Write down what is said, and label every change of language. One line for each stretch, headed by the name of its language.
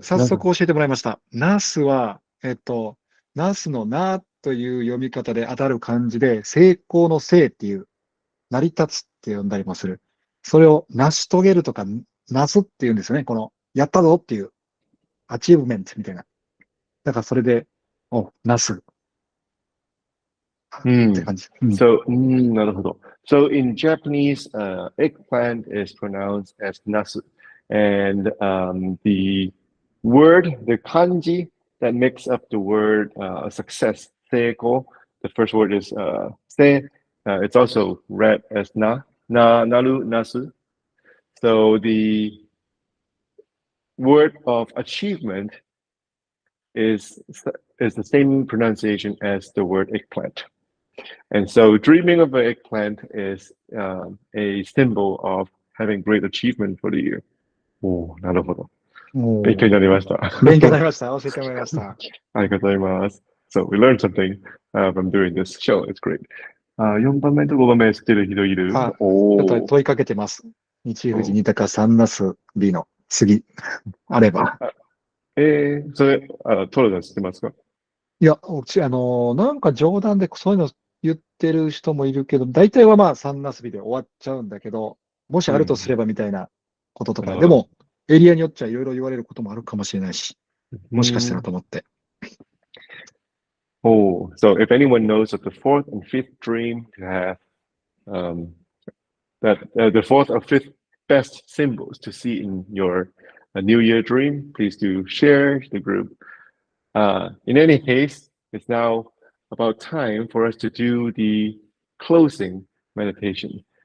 Japanese: 早速教えてもらいました。ナスは、ナスのなという読み方で当たる漢字で、成功の成っていう、成り立つって呼んだりもする。それを成し遂げるとか、ナスっていうんですよね。この、やったぞっていう、アチーブメントみたいな。だからそれで、お、ナスって感じ。うん。 So, なるほど.
English: So in Japanese, eggplant is pronounced as nasu. And the word, the kanji that makes up the word success, seiko, the first word is se. It's also read as naru, nasu. So the word of achievement is is the same pronunciation as the word eggplant. And so dreaming of an eggplant is a symbol of having great achievement for the year.
Japanese: おー、なるほど。勉強になりました。勉強になりました。教えてもらいました。ありがとうございます。
English: So we learned something from doing this show. It's great.
Japanese: 4番目と5番目知ってる人いる？ちょっと問いかけてます。日富士二鷹三ナス B の次、あれば。それ、トロさん知ってますか？いや、なんか冗談でそういうの言ってる人もいるけど、大体はまあ三ナス B で終わっちゃうんだけど、もしあるとすればみたいなこととか、でも、エリアによっちゃいろいろ言われることもあるかもしれないし、もしかしたらと思って。
English: Oh, so if anyone knows of the fourth and fifth dream to have that the fourth or fifth best symbols to see in your New Year dream, please do share the group. In any case, it's now about time for us to do the closing meditation.